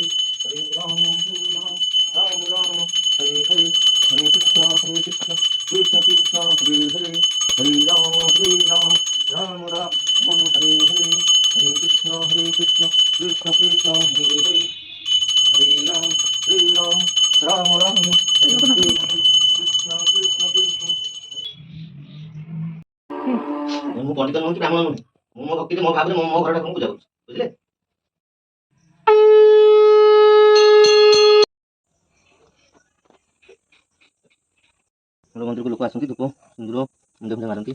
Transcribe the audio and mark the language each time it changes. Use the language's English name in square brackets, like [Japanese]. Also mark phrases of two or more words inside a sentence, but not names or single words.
[Sanskrit] हरे राम राम राम हरे हरे हरे कृष्ण कृष्ण कृष्ण हरे हरे हरे राम राम राम हरे हरे हरे कृष्ण कृष्ण कृष्ण हरे हरे हरे राम राम हरे हरे हरे कृष्ण कृष्ण [Odia] ମୁଁ ପଣ୍ଡିତ ନୁହେଁ କି ବ୍ରାହ୍ମଣ ନୁହେଁ। ମୁଁ ମୋ ଭକ୍ତିରେ ମୋ ଭାବରେ ମୋ ଘର ଠାକୁରଙ୍କୁ ପୂଜା କରୁଛି। ବୁଝିଲେ? ମୋର ମନ୍ଦିରକୁ ଲୋକ ଆସନ୍ତି ଧୂପ ସିନ୍ଦୁର ମୁଣ୍ଡ ଫୁଣ୍ଡ ମାରନ୍ତି।